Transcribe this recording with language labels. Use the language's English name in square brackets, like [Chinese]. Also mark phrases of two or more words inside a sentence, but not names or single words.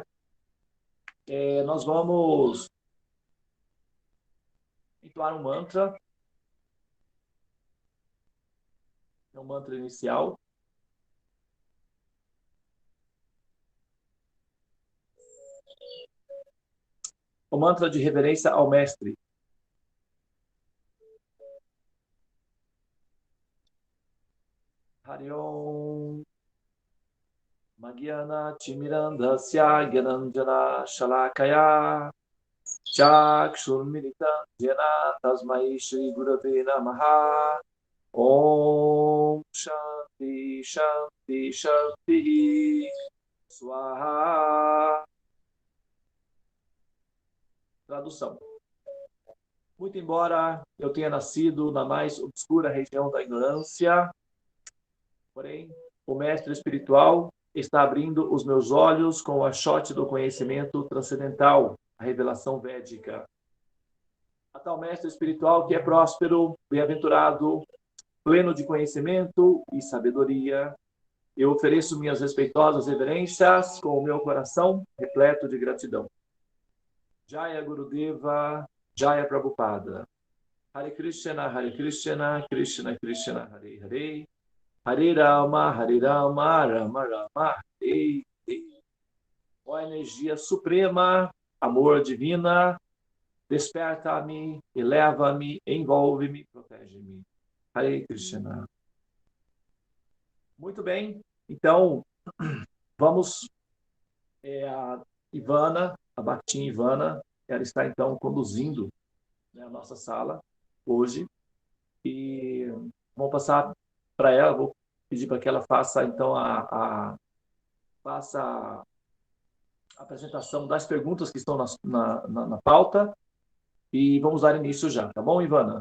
[Portuguese] Nós vamos entoar um mantra. É um mantra inicial. O mantra de reverência ao mestre. [Sanskrit] हरि ॐ. अज्ञान तिमिरान्धस्य ज्ञानाञ्जन शलाकया चक्षुरुन्मीलितं येन तस्मै श्री गुरवे नमः. ॐ शान्तिः शान्तिः शान्तिः स्वाहा. [Portuguese] Tradução. Muito embora eu tenha nascido na mais obscura região da ignorância, porém, o mestre espiritual está abrindo os meus olhos com o achote do conhecimento transcendental, a revelação védica. A tal mestre espiritual que é próspero, bem-aventurado, pleno de conhecimento e sabedoria, eu ofereço minhas respeitosas reverências com o meu coração repleto de gratidão. [Sanskrit] जय गुरुदेव, जय प्रभुपाद. हरे कृष्ण, कृष्ण कृष्ण, हरे हरे. हरे राम, राम राम, हरे हरे. [Portuguese] Ó energia suprema, amor divina, desperta-me, eleva-me, envolve-me, protege-me. [Sanskrit] हरे कृष्ण. [Portuguese] Muito bem, então vamos a Ivana, a Bhaktin Ivana, ela está então conduzindo, né, a nossa sala hoje e vamos passar para ela, vou pedir para que ela faça então faça a apresentação das perguntas que estão na pauta e vamos dar início já, tá bom, Ivana?